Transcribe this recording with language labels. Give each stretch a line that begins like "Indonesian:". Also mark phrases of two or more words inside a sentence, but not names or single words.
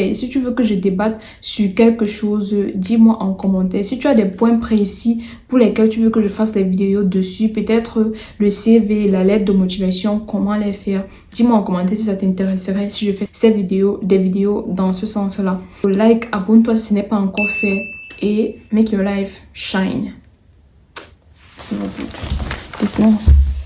French: Et si tu veux que je débatte sur quelque chose, dis-moi en commentaire. Si tu as des points précis pour lesquels tu veux que je fasse des vidéos dessus, peut-être le CV, la lettre de motivation, comment les faire, dis-moi en commentaire si ça t'intéresserait, si je fais des vidéos dans ce sens-là. Like, abonne-toi si ce n'est pas encore fait et
English: make your life shine.
French: C'est mon but. Dismiss.